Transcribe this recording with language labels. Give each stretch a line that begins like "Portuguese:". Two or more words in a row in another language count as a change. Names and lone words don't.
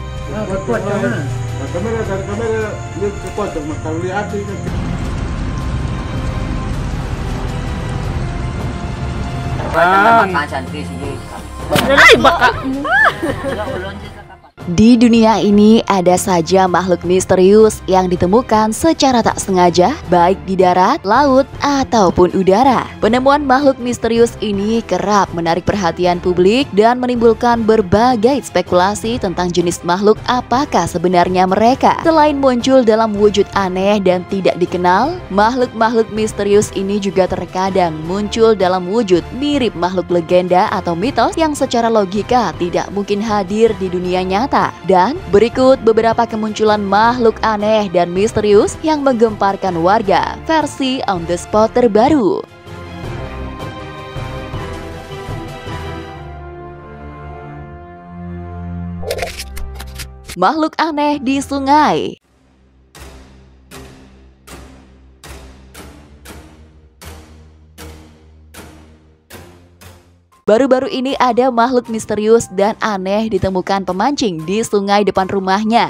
Indonesian: Ah, kuat mana? Dari kamera lihat ke pojok, kalau lihat kan.
Filipino: Ay, baka.
Indonesian: Di dunia ini ada saja makhluk misterius yang ditemukan secara tak sengaja, baik di darat, laut, ataupun udara. Penemuan makhluk misterius ini kerap menarik perhatian publik dan menimbulkan berbagai spekulasi tentang jenis makhluk apakah sebenarnya mereka. Selain muncul dalam wujud aneh dan tidak dikenal, makhluk-makhluk misterius ini juga terkadang muncul dalam wujud mirip makhluk legenda atau mitos yang secara logika tidak mungkin hadir di dunia nyata. Dan berikut beberapa kemunculan makhluk aneh dan misterius yang menggemparkan warga versi
English: on the spot
Indonesian: terbaru. Makhluk aneh di sungai. Baru-baru ini ada makhluk misterius dan aneh ditemukan pemancing di sungai depan rumahnya.